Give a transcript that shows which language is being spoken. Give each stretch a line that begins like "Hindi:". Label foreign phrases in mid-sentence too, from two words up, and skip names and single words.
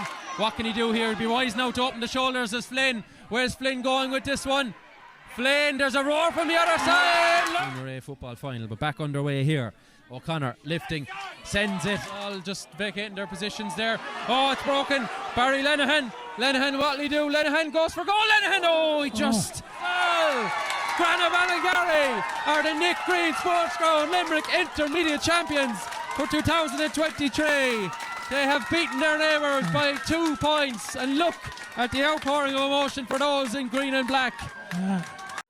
English: What can he do here? He'll be wise now to open the shoulders as Flynn. Where's Flynn going with this one? Flynn, there's a roar from the other side. Junior A football final, but back underway here. O'Connor lifting, sends it, all just vacating their positions there. Oh, it's broken. Barry Lenihan. Lenihan, what'll he do? Lenihan goes for goal. Lenihan, he just fell. Granagh Ballingarry are the Nick Green Sports Ground Limerick Intermediate Champions for 2023. They have beaten their neighbours by 2 points, and look at the outpouring of emotion for those in green and black.